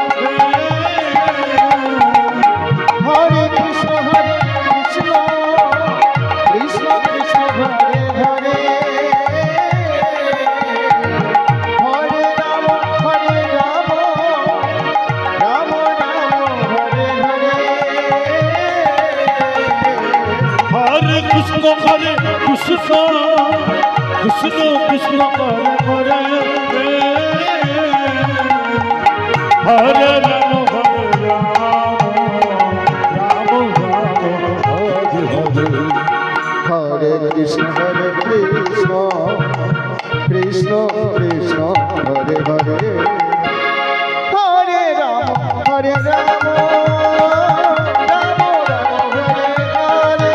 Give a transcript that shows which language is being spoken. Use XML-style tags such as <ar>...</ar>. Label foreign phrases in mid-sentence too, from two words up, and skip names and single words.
<sa>হরে কৃষ্ণ কৃষ্ণ কৃষ্ণ হরে হরে হরে রাম রাম রাম হরে হরে হরে কৃষ্ণ কৃষ্ণ কৃষ্ণ কৃষ্ণ হরে হরে হরে রাম রাম হরে হরে হরে কৃষ্ণ কৃষ্ণ কৃষ্ণ কৃষ্ণ হরে হরে হরে রাম রাম রাম হরে হরে</sa>